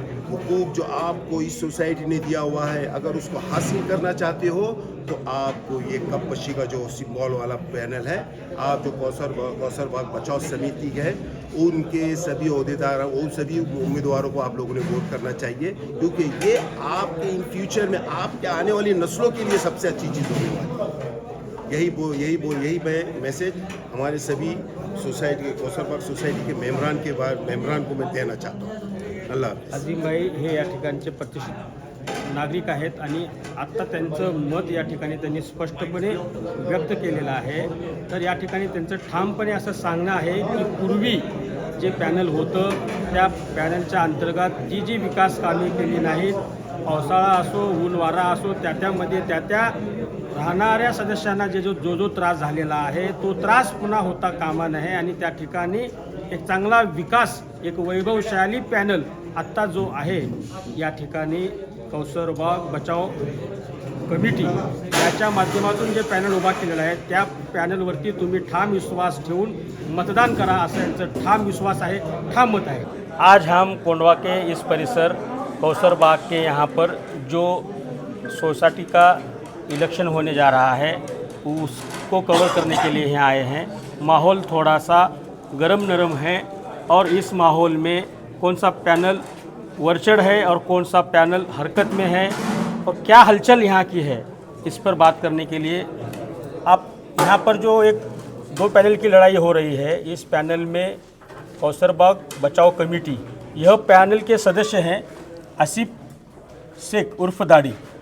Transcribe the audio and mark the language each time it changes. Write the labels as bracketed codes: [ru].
[hi] हुकूक जो आपको इस सोसाइटी ने दिया हुआ है, अगर उसको हासिल करना चाहते हो तो आपको ये कपशी का जो सिंबल वाला पैनल है, आप जो कौसरबाग बचाव समिति है उनके सभी अहदेदार, उन सभी उम्मीदवारों को आप लोगों ने वोट करना चाहिए, क्योंकि ये आपके इन फ्यूचर में आपके आने वाली नस्लों के लिए सबसे अच्छी चीज़ होने वाली है। यही मैं मैसेज हमारे सभी सोसाइटी के कौसरबाग सोसाइटी के मेम्बरान को मैं देना चाहता हूँ। अल्लाह हाफिज। [mr] अझीमभाई हे या ठिकाणचे प्रतिष्ठित नागरिक आहेत आणि आत्ता त्यांचं मत या ठिकाणी त्यांनी स्पष्टपणे व्यक्त केलेलं आहे। तर या ठिकाणी त्यांचं ठामपणे असं सांगणं आहे की पूर्वी जे पॅनल होतं त्या पॅनलच्या अंतर्गत जी विकास कामे केली नाहीत, पावसाळा असो, ऊन वारा असो, त्यामध्ये त्या राहणाऱ्या सदस्यांना जो त्रास झालेला आहे तो त्रास पुन्हा होता कामा नये आणि त्या ठिकाणी एक चांगला विकास, एक वैभवशाली पॅनल आत्ता जो आहे या ठिकाणी कौसरबाग बचाव कमिटी याच्या माध्यमातून जे पॅनल उभा केलेलं आहे त्या पॅनलवरती तुम्ही ठाम विश्वास ठेवून मतदान करा, असं यांचं ठाम विश्वास आहे, ठाम मत है। [hi] आज हम कोंडवा के इस परिसर कौसर बाग के यहाँ पर जो सोसाइटी का इलेक्शन होने जा रहा है उसको कवर करने के लिए यहाँ आए हैं। माहौल थोड़ा सा गरम नरम है और इस माहौल में कौन सा पैनल वर्चड़ है और कौन सा पैनल हरकत में है और क्या हलचल यहाँ की है, इस पर बात करने के लिए आप यहाँ पर जो एक दो पैनल की लड़ाई हो रही है, इस पैनल में कौसरबाग बचाओ कमेटी, यह पैनल के सदस्य हैं आसिफ शेख उर्फ दाढ़ी।